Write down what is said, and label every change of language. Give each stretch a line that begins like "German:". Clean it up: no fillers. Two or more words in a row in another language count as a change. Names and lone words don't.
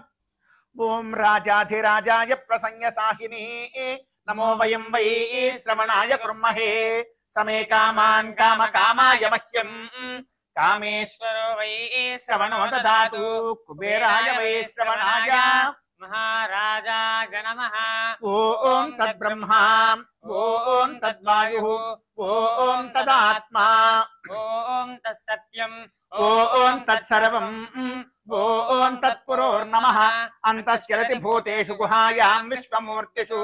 Sanskrit: ఓం రాజాధిరాజాయ ప్రసంగ సాహిని నమో వయం వై శ్రవణాయ కుర్మహే సమే కామాన్ కామ కామాయ మహ్యం కామేశ్వరో వై శ్రవణో దదాతు కుబేరాయ వై శ్రవణాయ महाराजाय नमः। ओम तद्ब्रह्मा ओम तद्वायुः ओम तदात्मा ओम तत्सत्यम् ओम तत्सर्वम् ओम तत्पुरोर्नमः अन्तश्चरति भूतेषु गुहायां विश्वमूर्तिषु